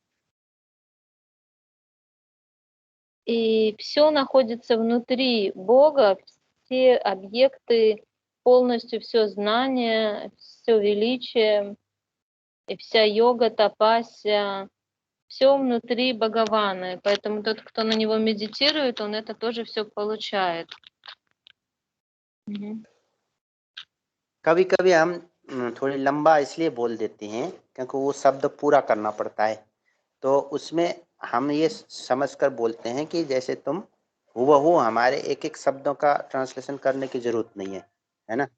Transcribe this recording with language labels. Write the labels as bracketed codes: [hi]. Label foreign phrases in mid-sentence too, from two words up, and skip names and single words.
[ru] И все находится внутри Бога, все объекты, полностью все знание, все величие, и вся йога, тапасия, все внутри Бхагавана. И поэтому тот, кто на него медитирует, он это тоже все получает. [hi] कभी कभी हम थोड़ी लंबा इसलिए बोल देते हैं क्योंकि वो शब्द पूरा करना पड़ता है, तो उसमें हम ये समझकर बोलते हैं कि जैसे तुम हुबहू हमारे एक एक शब्दों का ट्रांसलेशन करने की जरूरत नहीं है ना।